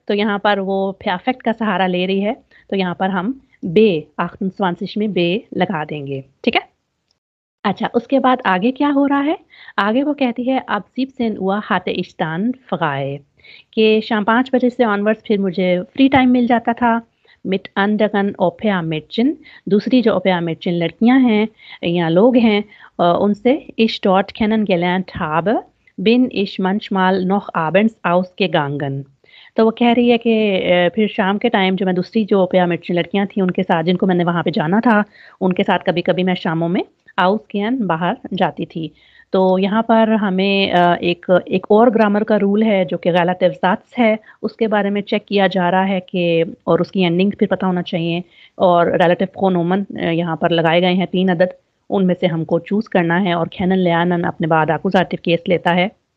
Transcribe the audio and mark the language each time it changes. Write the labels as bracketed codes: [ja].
[hi] तो यहाँ पर वो अफेक्ट का सहारा ले रही है, तो यहाँ पर हम बे 28 में बे लगा देंगे, ठीक है? अच्छा, उसके बाद आगे क्या हो रहा है? आगे वो कहती है अब [de] 17 Uhr hatte ich dann frei [hi] कि शाम 5 बजे से ऑनवर्ड्स फिर मुझे फ्री टाइम मिल जाता था। [de] mit anderen Au-pair-Mädchen [hi] दूसरी जो Au-pair-Mädchen लड़कियाँ हैं या लोग हैं उनसे [de] ich dort kennengelernt habe, bin ich manchmal noch abends ausgegangen। [hi] तो वो कह रही है कि फिर शाम के टाइम जो मैं दूसरी जो Au-pair-Mädchen लड़कियाँ थी उनके साथ जिनको मैंने वहाँ पे जाना था, उनके साथ कभी-कभी मैं शामों में ausgehen बाहर जाती थी। तो यहाँ पर हमें एक और ग्रामर का रूल है जो कि गलत ज़ात है, उसके बारे में चेक किया जा रहा है कि और उसकी एंडिंग फिर पता होना चाहिए और रिलेटिव प्रोनोमन यहाँ पर लगाए गए हैं 3 अदद, उनमें से हमको चूज़ करना है और केनन lernen अपने बाद एक्कुज़ेटिव केस लेता है।